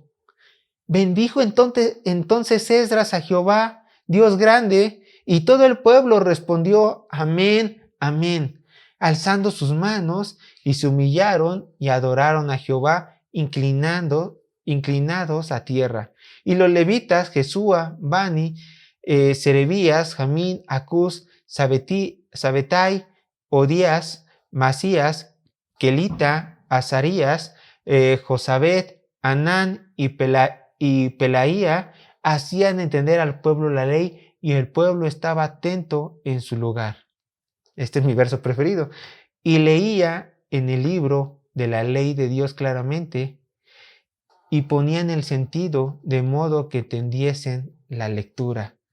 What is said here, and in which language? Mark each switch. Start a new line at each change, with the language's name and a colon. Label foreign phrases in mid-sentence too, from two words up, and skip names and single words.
Spanish: Bendijo entonces Esdras a Jehová, Dios grande, y todo el pueblo respondió, amén, amén, alzando sus manos, y se humillaron y adoraron a Jehová, inclinados a tierra. Y los levitas, Jesúa, Bani, Serebías, Jamín, Acús, Sabetai, Odías, Masías, Kelita, Azarías, Josabet, Anán y Pelaía hacían entender al pueblo la ley, y el pueblo estaba atento en su lugar. Este es mi verso preferido. Y leía en el libro de la ley de Dios claramente, y ponían el sentido de modo que entendiesen la lectura.